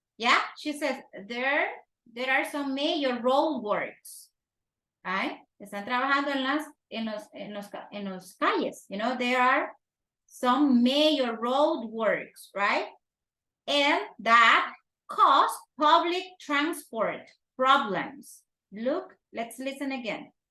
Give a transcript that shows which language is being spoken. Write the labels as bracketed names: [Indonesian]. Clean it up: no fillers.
[English] Yeah, she says there are some major road works. Right? [Spanish] Están trabajando en los calles. [English] You know, there are some major road works, right? And that cause public transport problems. Look, let's listen again.